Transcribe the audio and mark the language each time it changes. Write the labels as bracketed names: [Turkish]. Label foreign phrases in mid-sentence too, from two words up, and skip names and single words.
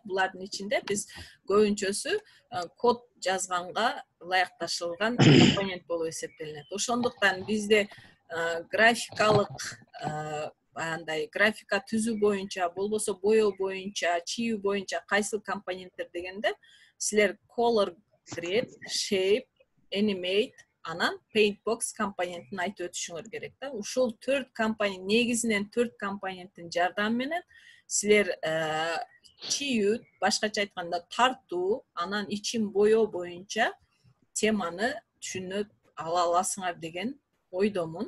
[Kyrgyz] Булардын ичинде биз көбүнчөсү код жазганга ылайыкташылган компонент болуп эсептелет. Ошондуктан бизде графикалык андай графика түзүү боюнча, болбосо боёо боюнча, чийүү боюнча кайсыл компоненттер дегенде силер [English] color grid, shape, animate, [Kyrgyz] анан [English] paint box [Kyrgyz] компонентин айтып өтүшүңөр керек да. Ушул 4 компонент, негизинен 4 компоненттин жардамы менен силер чийүү, башкача айтканда тартуу, анан ичин боёо боюнча теманы түшүнүп ала аласыңар деген ойдомун.